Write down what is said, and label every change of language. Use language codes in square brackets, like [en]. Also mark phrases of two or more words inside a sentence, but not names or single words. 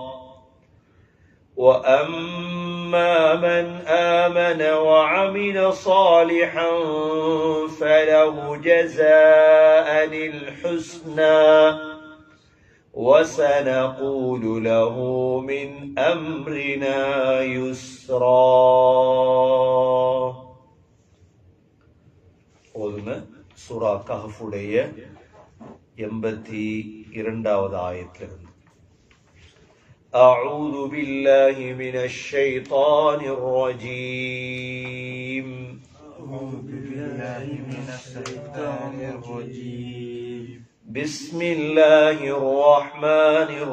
[ar] وأما من آمن وعمل صالحا فله جزاء الحسنى وسنقول له من أمرنا يسرا [ta] சூரா கஹ்ஃபுடைய 82வது ஆயத்திலிருந்து [ar] أعوذ بالله من الشيطان الرجيم بسم الله الرحمن